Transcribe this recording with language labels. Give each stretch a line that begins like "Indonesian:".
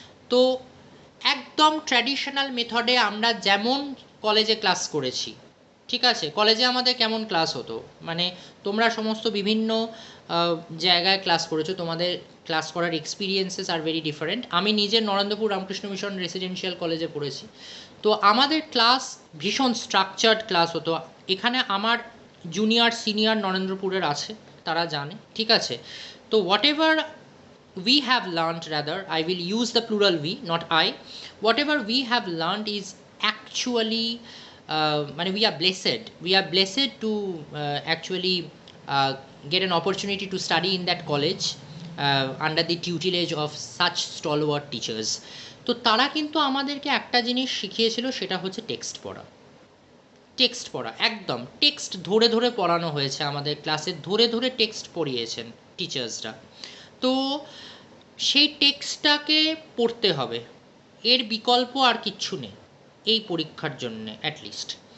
Bangla: তো একদম ট্র্যাডিশনাল মেথডে আমরা যেমন কলেজে ক্লাস করেছি, ঠিক আছে, কলেজে আমাদের কেমন ক্লাস হতো, মানে তোমরা সমস্ত বিভিন্ন জায়গায় ক্লাস করেছো, তোমাদের ক্লাস করার
English: Experiences আর very different.
Bangla: আমি নিজে নরেন্দ্রপুর রামকৃষ্ণ মিশন রেসিডেন্সিয়াল কলেজে পড়েছি, তো আমাদের ক্লাস ভীষণ স্ট্রাকচার্ড ক্লাস হতো। এখানে আমার জুনিয়র সিনিয়র নরেন্দ্রপুরের আছে, তারা জানে, ঠিক আছে। তো
English: Whatever we have learned, rather I will use the plural we, not I, whatever we have learned is actually we are blessed to actually get an opportunity to study in that college under the tutelage of such stalwart teachers.
Bangla: তো তারা কিন্তু আমাদেরকে একটা জিনিস শিখিয়েছিল, সেটা হচ্ছে text পড়া, একদম টেক্সট ধরে ধরে পড়ানো হয়েছে আমাদের ক্লাসে, ধরে ধরে টেক্সট পড়িয়েছেন টিচার্সরা। তো সেই টেক্সটটাকে পড়তে হবে, এর বিকল্প আর কিচ্ছু নেই এই পরীক্ষার জন্যে অ্যাটলিস্ট।